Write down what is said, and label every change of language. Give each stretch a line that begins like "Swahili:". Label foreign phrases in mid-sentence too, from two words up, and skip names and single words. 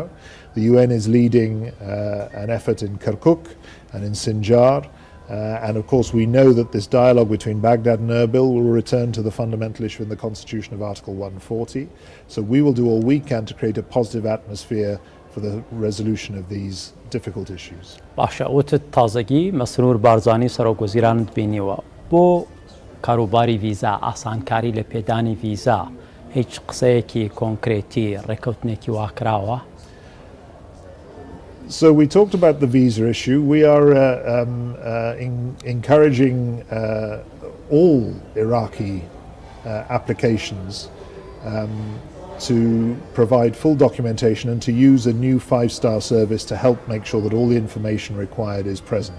English: The UN is leading an effort in Kirkuk and in Sinjar, and of course we know that this dialogue between Baghdad and Erbil will return to the fundamental issue in the constitution of Article 140. So we will do all we can to create a positive atmosphere for the resolution of these difficult issues.
Central Kurdish: باشە وتت تازگی مسرور بارزانی سەرۆکوەزیرانت بینیوە بۆ کاروباری ویزا ئاسانکاری لە پێدانی ویزا هیچ قسەیەکی کۆنکرێتی ڕێکەوتنێکی واکراوە؟
English: So we talked about the visa issue. We are encouraging all Iraqi applications to provide full documentation and to use a new 5-star service to help make sure that all the information required is present.